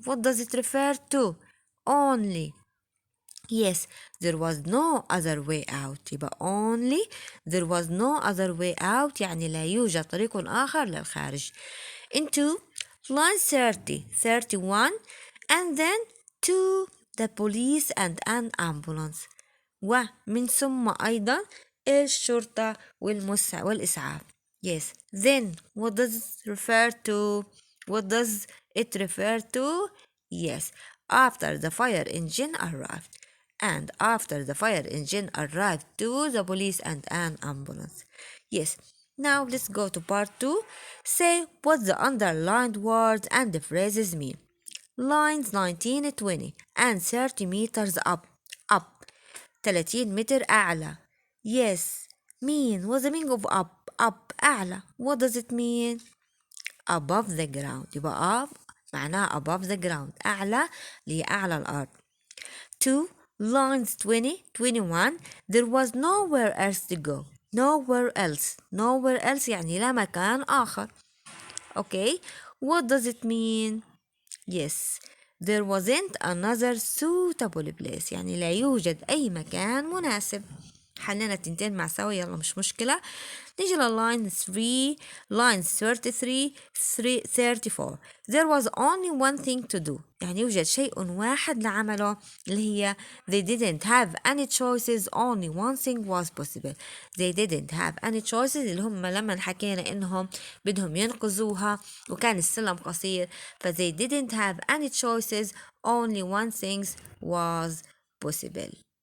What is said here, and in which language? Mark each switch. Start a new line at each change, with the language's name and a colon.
English: What does it refer to? Only. Yes, there was no other way out.
Arabic: يبقى
English: only there was no other way out
Arabic: يعني لا يوجد طريق آخر للخارج.
English: Into line 30, 31 and then to the police and an ambulance.
Arabic: ومن ثم أيضا الشرطة والإسعاف.
English: Yes. Then what does it refer to? What does it refer to? Yes. After the fire engine arrived. And after the fire engine arrived too, the police and an ambulance. Yes. Now let's go to part 2. Say what the underlined words and the phrases mean. Lines 19 20 and 30 meters up.
Arabic: 30 متر أعلى.
English: Yes. Mean. What's the meaning of up? Up
Arabic: أعلى.
English: What does it mean? Above the ground.
Arabic: يبقى
English: up
Arabic: معناها
English: above the ground.
Arabic: أعلى لأعلى الأرض. 2. Lines 20 21.
English: There was nowhere else to go.
Arabic: Nowhere else يعني لا مكان آخر.
English: Okay. What does it mean? Yes. There wasn't another suitable place
Arabic: يعني لا يوجد أي مكان مناسب. حلينا التنتين مع سوا، يلا مش مشكلة. نيجي لللاين 3 lines 33 34.
English: There was only one thing to do
Arabic: يعني يوجد شيء واحد لعمله اللي هي
English: they didn't have any choices only one thing was possible. They didn't have any choices
Arabic: اللي هم لما حكينا إنهم بدهم ينقذوها وكان السلم قصير ف
English: they didn't have any choices only one thing was possible.